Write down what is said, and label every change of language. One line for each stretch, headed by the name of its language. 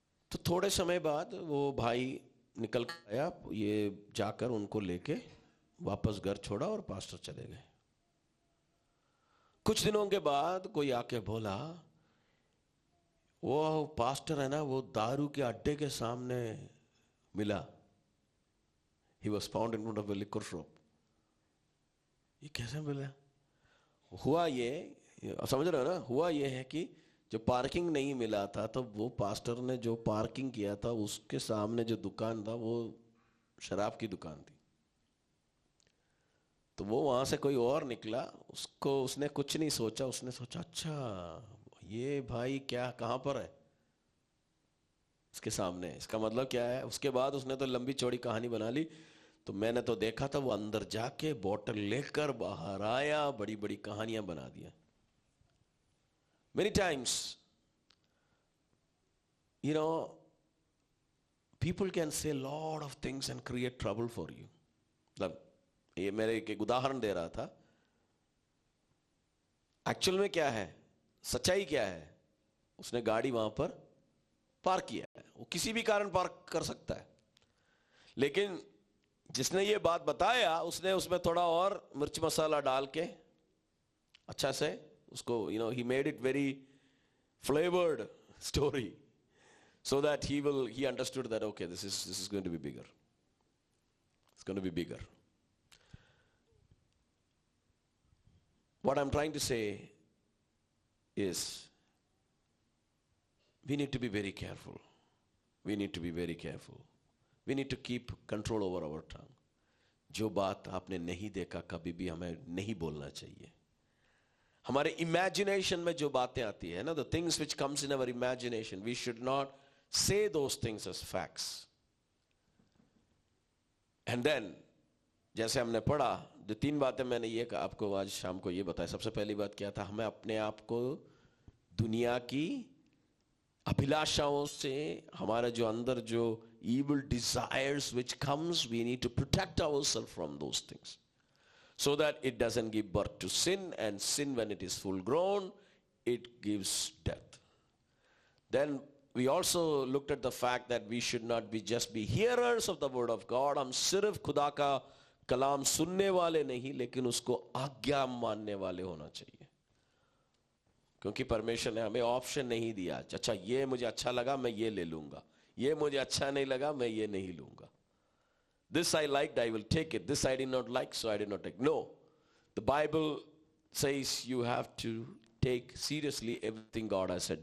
Hindi: तो थोड़े समय बाद वो भाई निकल आया, ये जाकर उनको लेके वापस घर छोड़ा और पास्टर चले गए. कुछ दिनों के बाद कोई आके बोला वो पास्टर है ना, वो दारू के अड्डे के सामने मिला.
English: He was found in front of a liquor shop.
Hindi: ये कैसे मिला? हुआ ये, समझ रहे हो ना, हुआ ये है कि जो पार्किंग नहीं मिला था, तो वो पास्टर ने जो पार्किंग किया था उसके सामने जो दुकान था वो शराब की दुकान थी. तो वो वहां से कोई और निकला, उसने कुछ नहीं सोचा, उसने सोचा अच्छा ये भाई क्या कहां पर है, इसके सामने, इसका मतलब क्या है. उसके बाद उसने तो लंबी चौड़ी कहानी बना ली. तो मैंने तो देखा था वो अंदर जाके बोतल लेकर बाहर आया, बड़ी बड़ी कहानियां बना दिया.
English: Many times you know people can say a lot of things and create trouble for you.
Hindi: मतलब ये मेरे एक उदाहरण दे रहा था. एक्चुअल में क्या है, सच्चाई क्या है, उसने गाड़ी वहां पर पार्क किया है. वो किसी भी कारण पार्क कर सकता है, लेकिन जिसने ये बात बताया उसने उसमें थोड़ा और मिर्च मसाला डाल के अच्छा से उसको,
English: he made it very flavored story so that he understood that okay, this is going to be bigger. It's going to be bigger. What I'm trying to say is we need to be very careful. We need to be very careful. We need to keep control over our tongue.
Hindi: जो बात आपने नहीं देखा कभी भी हमें नहीं बोलना चाहिए. हमारे इमेजिनेशन में जो बातें आती है ना,
English: the things which comes in our imagination, we should not say those things as facts. And then
Hindi: जैसे हमने पढ़ा, जो 3 बातें मैंने ये आपको आज शाम को ये बताया. सबसे पहली बात क्या था, हमें अपने आप को दुनिया की अभिलाषाओं से, हमारे जो अंदर जो
English: evil desires which comes, we need to protect ourselves from those things so that it doesn't give birth to sin, and sin when it is full grown, it gives death. Then we also looked at the fact that we should not be just be hearers of the word of God.
Hindi: हम सिर्फ खुदा का कलाम सुनने वाले नहीं, लेकिन उसको आज्ञा मानने वाले होना चाहिए. क्योंकि परमेश्वर ने हमें ऑप्शन नहीं दिया, अच्छा ये मुझे अच्छा लगा मैं ये ले लूंगा, ये मुझे अच्छा नहीं लगा मैं ये नहीं लूंगा.
English: This I liked, I will take it. This I did not like, so I did not take. No. The Bible says you have to take seriously everything God has said.